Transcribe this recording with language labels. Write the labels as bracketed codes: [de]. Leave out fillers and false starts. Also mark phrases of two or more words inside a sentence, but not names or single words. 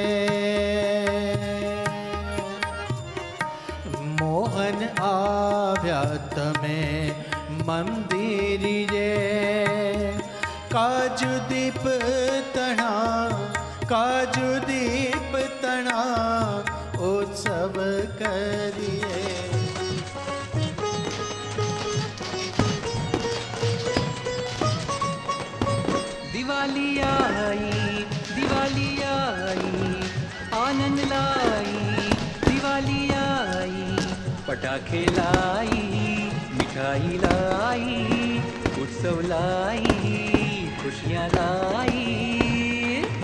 [gu] મોહન આવ્યા તમે મંદિરે, કાજુ દીપ તણા, કાજુ દીપ તણા ઉત્સવ કરીએ. [hi] दिवाली आई, दिवाली आई, आनंद लाई, दिवाली आई, पटाखे लाई, मिठाई लाई, उत्सव लाई, खुशियाँ लाई.